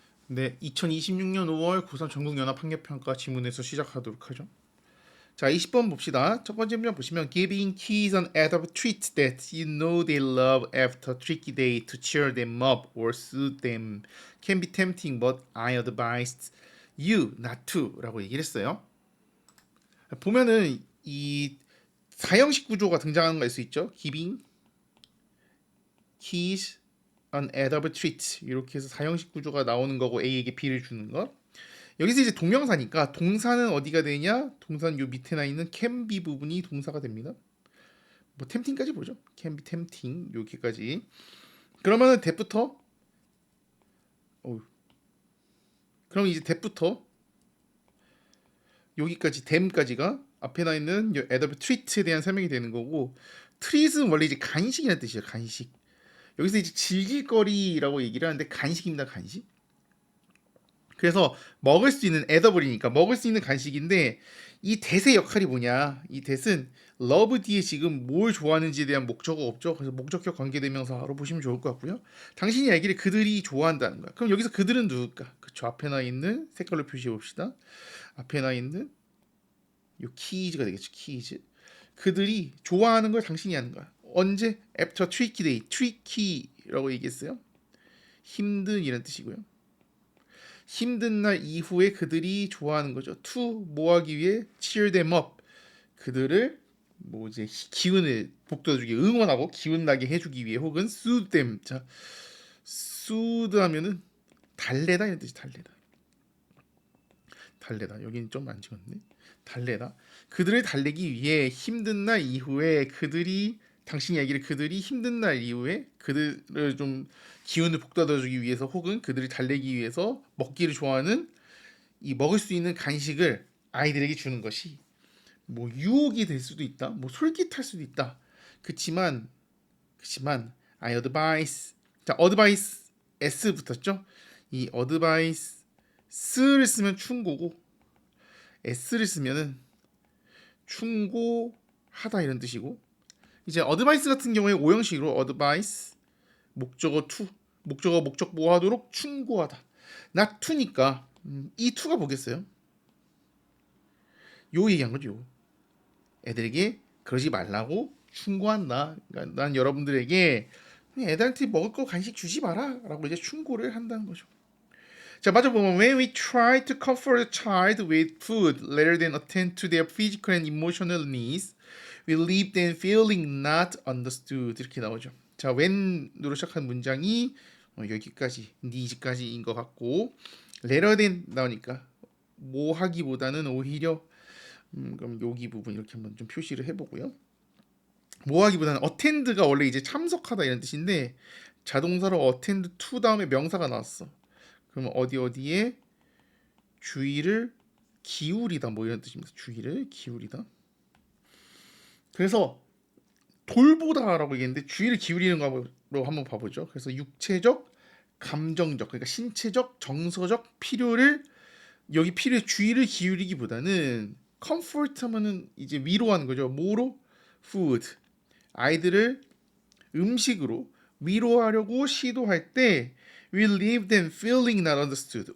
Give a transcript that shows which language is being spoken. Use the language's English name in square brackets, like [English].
[Korean] 네, 2026년 5월 고3 전국연합학력평가 지문에서 시작하도록 하죠. 자, 20번 봅시다. 첫 번째 문제 보시면 [English] Giving kids an adult treat that you know they love after tricky day to cheer them up or soothe them can be tempting but I advise you not to [Korean] 라고 얘기를 했어요. 보면은 이 사형식 구조가 등장하는 걸 알 수 있죠. [English] Giving kids an adult treat [Korean] 이렇게 해서 사형식 구조가 나오는 거고 A에게 B를 주는 거. 여기서 이제 동명사니까 동사는 어디가 되냐? 동사는 요 밑에나 있는 can be 부분이 동사가 됩니다. 뭐 tempting까지 보죠. [English] can be tempting [Korean] 여기까지. 그러면은 that부터 그럼 이제 that부터 여기까지 them까지가 앞에 나 있는 adverb treat에 대한 설명이 되는 거고 treat은 원래 이제 간식이라는 뜻이에요. 간식. 여기서 이제 즐길 거리라고 얘기를 하는데 간식입니다. 간식. 그래서 먹을 수 있는 에더블이니까 먹을 수 있는 간식인데 이 that의 역할이 뭐냐? 이 that은 love 뒤에 지금 뭘 좋아하는지에 대한 목적어가 없죠. 그래서 목적격 관계대명사로 보시면 좋을 것 같고요. 당신이 알기를 그들이 좋아한다는 거야. 그럼 여기서 그들은 누굴까? 그쵸. 앞에 나 있는 색깔로 표시해 봅시다. 앞에 나 있는 요 키즈가 되겠죠. 키즈. 그들이 좋아하는 걸 당신이 아는 거야. 언제? [English] After tricky day. [Korean] tricky라고 얘기했어요. 힘든 이란 뜻이고요. 힘든 날 이후에 그들이 좋아하는 거죠. [English] to [Korean] 뭐 하기 위해 [English] cheer them up. [Korean] 그들을 뭐 이제 기운을 북돋아주기 응원하고 기운 나게 해주기 위해 혹은 [English] soothe them. [Korean] 자, soothe 하면은 달래다 이런 뜻이 달래다. 달래다. 여기는 좀 안 찍었네. 달래다. 그들을 달래기 위해 힘든 날 이후에 그들이 당신이 얘기를 그들이 힘든 날 이후에 그들을 좀 기운을 북돋아주기 위해서 혹은 그들을 달래기 위해서 먹기를 좋아하는 이 먹을 수 있는 간식을 아이들에게 주는 것이 뭐 유혹이 될 수도 있다. 뭐 솔깃할 수도 있다. 그치만 [English] I advise 자 advice s 붙었죠. [Korean] 이 advice를 쓰면 충고고 s를 쓰면은 충고하다 이런 뜻이고 이제 advice 같은 경우에 오형식으로 advice 목적어 to 목적어 목적 보호하도록 충고하다. not to니까 이 to가 뭐겠어요? 요 얘기한 거죠. 애들에게 그러지 말라고 충고한다. 그러니까 난 여러분들에게 애들한테 먹을 거 간식 주지 마라 라고 이제 충고를 한다는 거죠. 자, 맞아 보면 [English] when we try to comfort a child with food rather than attend to their physical and emotional needs, we leave them feeling not understood [Korean] 이렇게 나오죠. 자, when으로 시작한 문장이 여기까지 needs까지인 것 같고 rather than 나오니까 뭐 하기보다는 오히려 그럼 여기 부분 이렇게 한번 좀 표시를 해보고요. 뭐 하기보다는 attend가 원래 이제 참석하다 이런 뜻인데 자동사로 attend to 다음에 명사가 나왔어. 그러면 어디에 주의를 기울이다 뭐 이런 뜻입니다. 주의를 기울이다. 그래서 돌보다라고 얘기했는데 주의를 기울이는 거로 한번 봐보죠. 그래서 육체적, 감정적, 그러니까 신체적, 정서적 필요를 여기 필요에 주의를 기울이기보다는 comfort 하면은 이제 위로하는 거죠. 뭐로? food. 아이들을 음식으로 위로하려고 시도할 때 [English] will leave them feeling not understood.